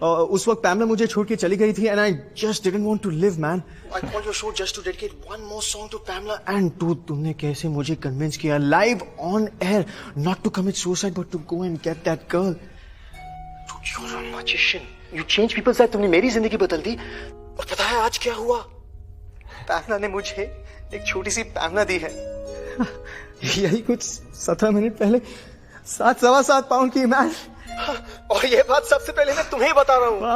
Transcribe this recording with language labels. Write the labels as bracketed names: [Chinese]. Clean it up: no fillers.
[Hindi] उस वक्त पैमला मुझे छोड़ के चली गई थी, [English] and I just didn't want to live, man. I called your show just to dedicate one more song to Pamela. And dude, [Hindi] तुमने कैसे मुझे [English] convince [Hindi] किया [English] live on air not to commit suicide but to go and get that girl. Dude, you're a magician. You change people's life. [Hindi] तुमने मेरी जिंदगी बदल दी. और पता है आज क्या हुआ? पैमला ने मुझे एक छोटी सी पैमला दी है. यही कुछ 17 मिनट पहले 7.25 पाउंड की मैन. और ये बात सबसे पहले मैं तुम्हें बता रहा हूँ.